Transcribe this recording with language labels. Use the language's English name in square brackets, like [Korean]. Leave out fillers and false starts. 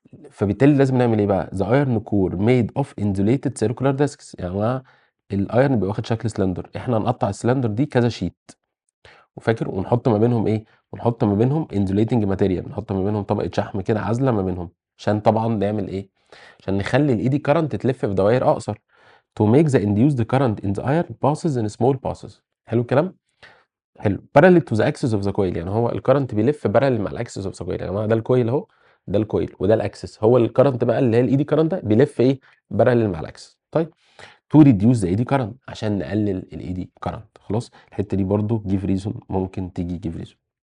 [Arabic] فبالتالي لازم نعمل ايه بقى؟ [English] the iron core made of insulated circular discs, [Arabic] يعني مع الايرن بيبقى واخد شكل سلندر، احنا هنقطع السلندر دي كذا شيت وفاكر، ونحط ما بينهم ايه؟ ونحط ما بينهم انزوليتنج ماتيريال، نحط ما بينهم طبقه شحم كده عازله ما بينهم، عشان طبعا نعمل ايه؟ عشان نخلي الايدي كارنت تلف في دوائر اقصر. [English] to make the induced current in the iron passes in small passes. [Arabic] حلو الكلام؟ حلو. [English] parallel to the axis of the coil، [Arabic] يعني هو الكرنت بيلف parallel مع الاكسس اوف ذا كويل. يا جماعه ده الكويل اهو، ده الكويل وده الاكسس، هو الكرنت بقى اللي هي الايدي كرنت ده بيلف ايه؟ parallel مع الاكسس. [English] طيب to reduce the eddy current، [Arabic] عشان نقلل الايدي كرنت. خلاص الحته دي برضو give reason، ممكن تيجي give reason.